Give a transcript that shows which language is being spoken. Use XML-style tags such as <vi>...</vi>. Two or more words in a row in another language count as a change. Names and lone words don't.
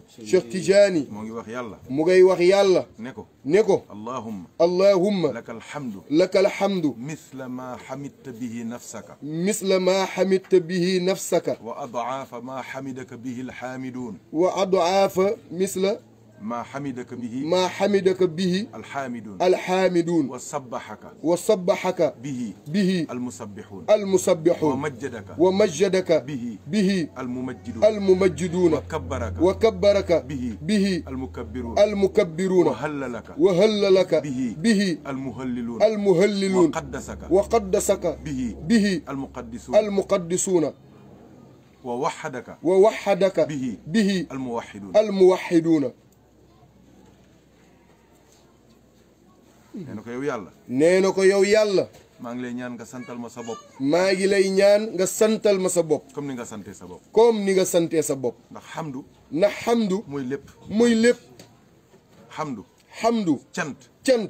<wo>cheikh tijani moo ngi wax yàlla mu ngay wax yàlla ne ko</wo> <ar>allahumma allahumma لك الحمد لك الحمد مثل ما حمدت به نفسك مثل ما حمدت به نفسك وأضعاف ما حمدك به الحامدون وأضعاف مثل ما حمدك به ما حمدك به الحامدون وسبحك به المسبحون ومجدك به الممجدون وكبرك به المكبرون وهللك به المهللون وقدسك به المقدسون ووحدك به الموحدون</ar> <wo>nee na ko yow yàlla nee na ko yow yàlla maa ngi lay ñaan nga santal ma sa bopp maa ngi lay ñaan nga santal ma sa bopp comme ni nga santee sa bopp comme ni nga santee sa bopp ndax xamdu mooy lépp xamdu cant</wo>